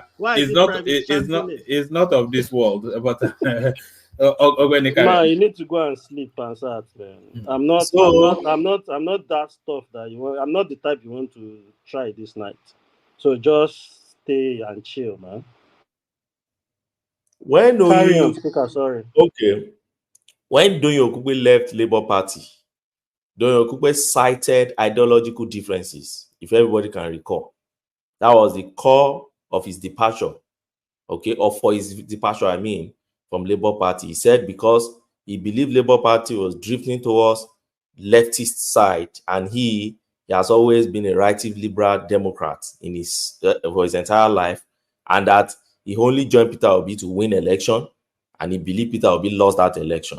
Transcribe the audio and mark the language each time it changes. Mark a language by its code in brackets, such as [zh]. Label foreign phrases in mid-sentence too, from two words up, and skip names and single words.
[en] It's not of this world. But man, you need to go and sleep, Pansat. Man, I'm not that stuff that you want. I'm not the type you want to try this night. So just stay and chill, man. Carry on, Speaker. Sorry. Okay. When Doyin Okupe left Labour Party, Doyin Okupe cited ideological differences, if everybody can recall. That was the core of his departure, okay, or for his departure, I mean, from Labour Party. He said because he believed Labour Party was drifting towards leftist side, and he has always been a right-wing liberal Democrat in for his entire life, and that he only joined Peter Obi to win election, and he believed Peter Obi lost that election.